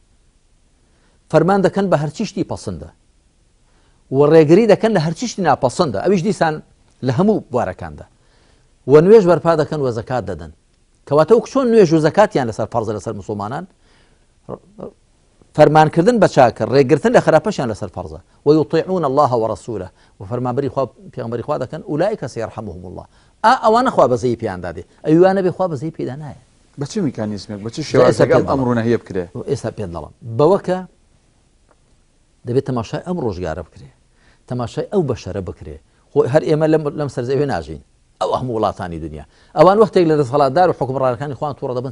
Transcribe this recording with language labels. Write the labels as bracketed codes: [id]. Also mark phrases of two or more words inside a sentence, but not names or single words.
[ckb] فەرمان دەکەن بە هەرچی شتی پەسەندە و ڕێگری دەکەن لە هەرچی شتی ناپەسەندە ئەویش دیسان لە هەموو بوارەکاندا و نوێژ بەرپا دەکەن و زەکات دەدەن کەواتە وەک چۆن نوێژ و زەکاتیان لەسەر فەرزە لەسەر مسلمانان فەرمانکردن بە چاکە ڕێگرتن لە خراپەشیان لەسەر فەرزە [ar] ويطيعون الله ورسوله [ckb] و فەرمانبەری خوا پێغەمبەری خوا دەکەن [ar] ئولئیک سيرحمهم الله [ckb] ئەوانە خوا بەزەی پێیان دادێ ئەوانە بێ خوا بەزەی پێدا نایە بە چ میکانیزمێک بە چ شێوازێک ئەم ڕوونەهەیە بکرێ ئێستا پێت دەڵم بەوەکە دەبێت تەماشای ئەم ڕۆژگارە بکرێ تەماشای ئەو بەشەرە بکرێ خۆی هەر ئێمە لەم سەرزەوێ ناژین ئەو هەموو وڵاتانی دنیا ئەوان وەختێک لە دەسەڵاتدار و حکومڕانەکانی خۆیان تووڕە دەبن